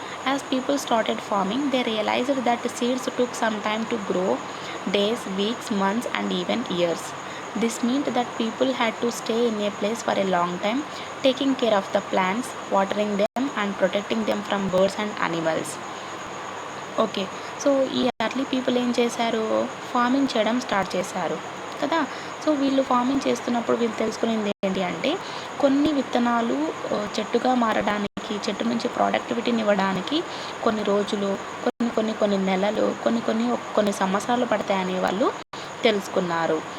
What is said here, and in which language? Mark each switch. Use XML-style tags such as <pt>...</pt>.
<en>As people started farming they realized that seeds took some time to grow, days, weeks, months and even years. This meant that people had to stay in a place for a long time, taking care of the plants, watering them and protecting them from birds and animals.</en> <te>Okay, so ఈ early people ఏం చేశారు, farming చేయడం start చేశారు కదా. So వీళ్ళు farming చేస్తున్నప్పుడు వీళ్ళు తెలుసుకునేది ఏంటి అంటే కొన్ని విత్తనాలు చెట్టుగా మారడానికి, చెట్టు నుంచి ప్రొడక్టివిటీని ఇవ్వడానికి కొన్ని రోజులు, కొన్ని నెలలు, కొన్ని సంవత్సరాలు పడతాయని వాళ్ళు తెలుసుకున్నారు.</te>